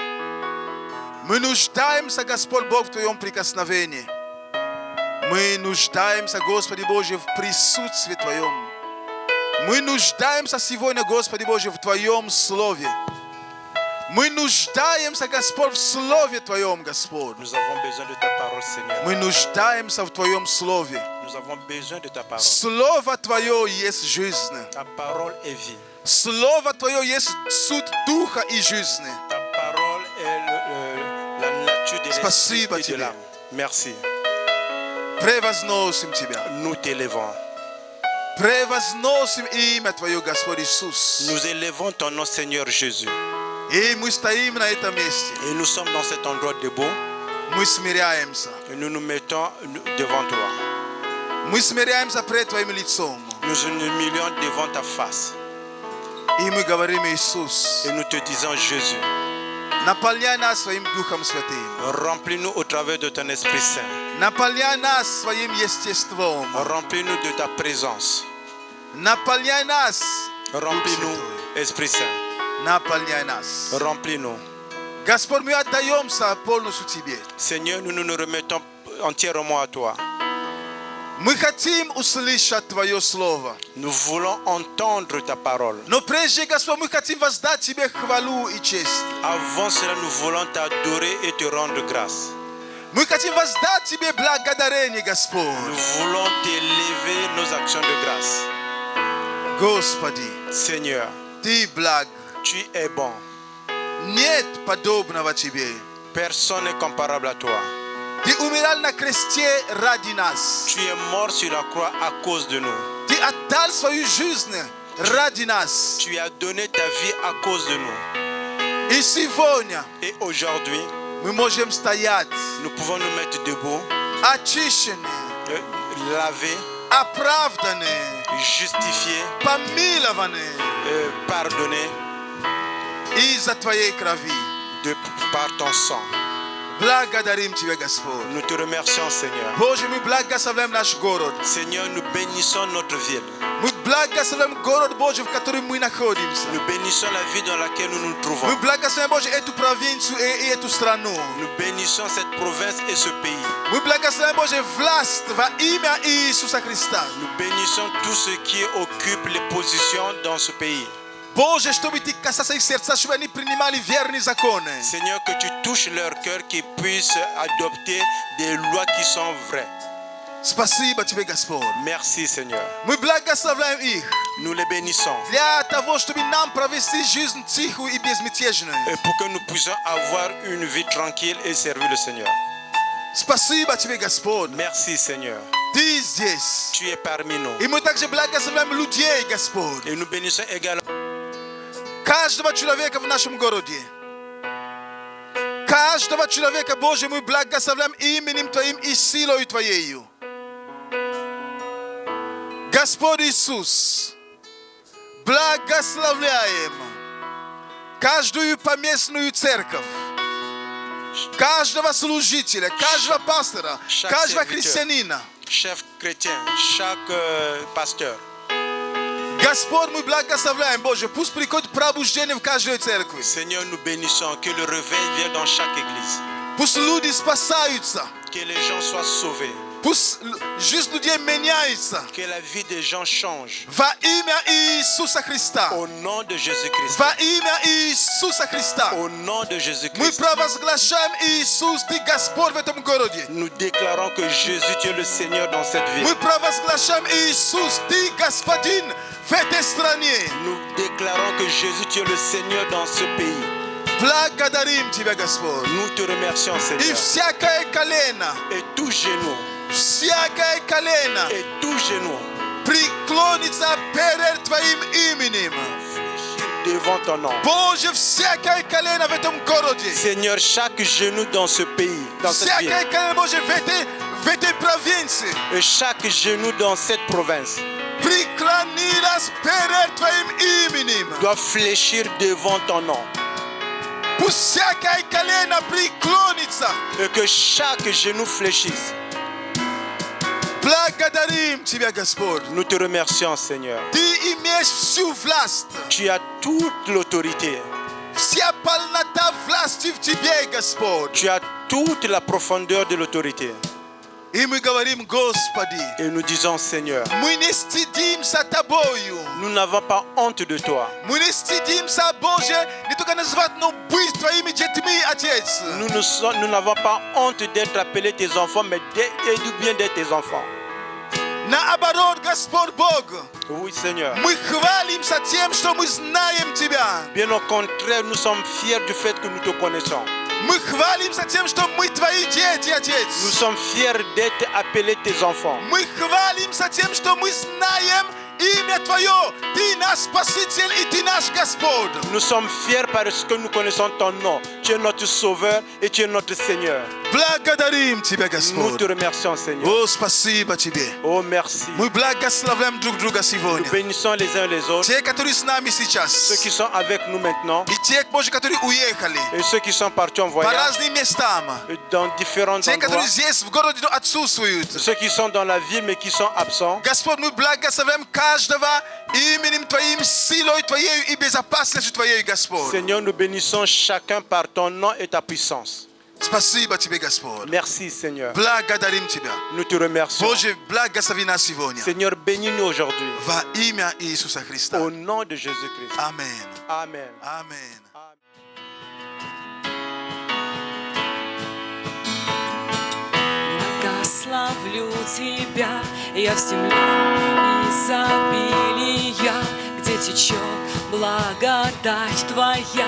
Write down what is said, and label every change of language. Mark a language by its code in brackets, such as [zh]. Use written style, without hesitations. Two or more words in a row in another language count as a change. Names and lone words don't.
[ru] Мы нуждаемся, Господь Бог, в Твоем прикосновении. Мы нуждаемся, Господи Боже, в присутствии Твоем. Мы нуждаемся сегодня, Господи Боже, в Твоем Слове. Мы нуждаемся, Господь, в Слове Твоем, Господь. [fr] Nous avons besoin de ta parole, Seigneur. [ru] Мы нуждаемся в Твоем Слове. [fr] Nous avons besoin de ta parole. [ru] Слово Твое есть жизнь. [fr] Ta parole est vie. [ru] Слово Твое есть суть Духа и жизни. [fr] Ta parole est la nature de l'esprit et de l'âme. Merci. [ru] Превозносим Тебя. [fr] Nous t'élevons. [ru] Превозносим имя Твое, Господь Иисус. [fr] Nous élevons ton nom, Seigneur Jésus. [ru] И мы стоим на этом месте. [fr] Et nous sommes dans cet endroit debout. [ru] Мы смиряемся. [fr] Et nous nous mettons devant toi. [ru] Мы смиряемся пред Твоим лицом. [fr] Nous nous humilions devant ta face. [ru] И мы говорим, Иисус, [fr] Et nous te disons, Jésus, [ru] наполняй нас Своим Духом Святым. [fr] remplis-nous au travers de ton Esprit Saint. [ru] Наполняй нас Своим естеством. [fr] Remplis-nous de ta présence. [ru] Наполняй нас. [fr] Remplis-nous, Esprit Saint. [ru] Наполняй нас. [fr] Remplis-nous. [ru] Господь, мы отдаемся полностью Тебе. [fr] Seigneur, nous nous remettons entièrement à toi. [ru] Мы хотим услышать Твое Слово. [fr] Nous voulons entendre ta parole. [ru] Но прежде, Господь, мы хотим воздать Тебе хвалу и честь. [fr] Avant cela, nous voulons t'adorer et te rendre grâce. [ru] Мы хотим воздать Тебе благодарение, Господь. [fr] Nous voulons t'élever nos actions de grâce. [ru] Господи, [fr] Seigneur, [ru] Ты благ. [fr] tu es bon. [ru] Нет подобного Тебе. [fr] Personne n'est comparable à toi. [ru] Ты умирал на кресте ради нас. [fr] Tu es mort sur la croix à cause de nous. [ru] Ты отдал свою жизнь ради нас. [fr] Tu as donné ta vie à cause de nous. [ru] И сегодня [fr] Et aujourd'hui, [ru] мы можем стоять [fr] nous pouvons nous mettre debout, [ru] очищенные, [fr] laver, [ru] оправданные, [fr] justifier, [ru] помилованные [fr] pardonner [ru] из-за Твоей крови. [fr] par ton sang. [ru] Благодарим Тебя, Господь. [fr] Nous te remercions, Seigneur. [ru] Боже, мы благословляем наш город. [fr] Seigneur, nous bénissons notre ville. [ru] Мы благословляем город Божий, в котором мы находимся. [fr] Nous bénissons la ville dans laquelle nous nous trouvons. [ru] Мы благословляем, Боже, эту провинцию и эту страну. [fr] Nous bénissons cette province et ce pays. [ru] Мы благословляем, Боже, власть во имя Иисуса Христа. [fr] Nous bénissons tous ceux qui occupent les positions dans ce pays. [ru] Боже, чтобы Ты касался их сердца, чтобы они принимали верные законы. [fr] Seigneur, que tu touches leur cœur, qu'ils puissent adopter des lois qui sont vraies. [ru] Спасибо Тебе, Господь. [fr] Merci, Seigneur. [ru] Мы благословляем их [fr] Nous les bénissons. [ru] для того, чтобы нам провести жизнь тихую и безмятежную. [fr] Et pour que nous puissions avoir une vie tranquille et servir le Seigneur. [ru] Спасибо Тебе, Господь. [fr] Merci, Seigneur. [ru] Ты здесь. [fr] Tu es parmi nous. [ru] И мы также благословляем людей, Господь. [fr] Et nous bénissons également [ru] Каждого человека в нашем городе. Каждого человека, Боже, мы благословляем именем Твоим и силой Твоею. Господь Иисус, благословляем каждую поместную церковь, каждого служителя, каждого пастора, каждого христианина. [fr] chaque chrétien, chaque pasteur. [ru] Господь, мы благословляем, Боже, пусть приходит пробуждение в каждой церкви. [fr] Seigneur, nous bénissons que le réveil vienne dans chaque église. [ru] Пусть люди спасаются. [fr] Que les gens soient sauvés. [ru] Пусть жизнь людей меняется. [fr] Que la vie des gens change. [ru] Во имя Иисуса Христа. [fr] Au nom de Jésus-Christ. [ru] Во имя Иисуса Христа. [fr] Au nom de [ru] Мы [fr] Jésus-Christ. [ru] провозглашаем Иисус, Ты Господь в этом городе. [fr] Nous déclarons que Jésus, tu es le Seigneur dans cette ville. [ru] Мы провозглашаем Иисус, Ты Господин в этой стране. [fr] Nous déclarons que Jésus, tu es le Seigneur dans ce pays. [ru] Благодарим Тебя, Господь. [fr] Nous te remercions, [ru] И [fr] Seigneur. [ru] всякое колено, [fr] Et tout genou, [ru] всякое колено [fr] et tout genou, [ru] преклонится перед Твоим именем. [fr] fléchir devant ton nom. [ru] Боже, всякое колено в этом городе, [fr] Seigneur, chaque genou dans ce pays, dans cette ville, [ru] всякое колено, Боже, в этой провинции, [fr] et chaque genou dans cette province [ru] преклонилось перед Твоим именем. [fr] doit fléchir devant ton nom. [ru] Пусть всякое колено преклонится. [fr] Et que chaque genou fléchisse. [ru] Благодарим Тебя, Господь. [fr] Nous te remercions, Seigneur. [ru] Ты имеешь всю власть. [fr] Tu as toute l'autorité. [ru] Вся полнота власти в Тебе, Господь. [fr] Tu as toute la profondeur de l'autorité. [ru] И мы говорим, Господи, [fr] Et nous disons, Seigneur, [ru] мы не стыдимся Тобою. [fr] nous n'avons pas honte de toi. [ru] Мы не стыдимся, Боже, не только назвать, но быть Твоими детьми, Отец. [fr] Nous n'avons pas honte d'être appelés tes enfants, mais du bien d'être tes enfants. [ru] Наоборот, Господь Бог, [fr] Oui, Seigneur. [ru] мы хвалимся тем, что мы знаем Тебя. [fr] Bien au contraire, nous sommes fiers du fait que nous te connaissons. [ru] Мы хвалимся тем, что мы Твои дети, [fr] Nous [ru] Отец. [fr] sommes fiers d'être appelés tes enfants. [ru] Мы хвалимся тем, что мы знаем имя Твое. Ты наш Спаситель и Ты наш Господь. [fr] Nous sommes fiers parce que nous connaissons ton nom. Tu es notre Sauveur et tu es notre Seigneur. [ru] Благодарим Тебя, [fr] Nous te [ru] Господь. [fr] remercions, Seigneur. [ru] О, спасибо Тебе. [fr] Oh, merci. [ru] Мы благословляем друг друга [fr] Nous [ru] сегодня. [fr] bénissons les uns les autres. [ru] Те, которые с нами [fr] Ceux [ru] сейчас, [fr] qui sont avec nous maintenant [ru] и те, Боже, которые уехали [fr] et ceux qui sont partis en [ru] по [fr] voyage [ru] разным местам, [fr] dans différents [ru] те, [fr] endroits. [ru] которые здесь в городе, но отсутствуют. [fr] Ceux qui sont dans la ville mais qui sont absents. [ru] Господь, мы благословляем каждого именем Твоим, силой Твоей и безопасностью Твоей, Господь. [fr] Seigneur, nous bénissons chacun par ton nom et ta puissance. [ru] Спасибо Тебе, Господь. [fr] Merci, Seigneur. [ru] Благодарим Тебя. [fr] Nous te remercions. [ru] Боже, благослови нас сегодня. [fr] Seigneur, bénis-nous aujourd'hui. [ru] Во имя Иисуса Христа. [fr] Au nom de Jésus-Christ. [ru] Аминь. [fr] Amen. [ru] Аминь. Благословлю Тебя, я в земле изобилия, где течет благодать Твоя.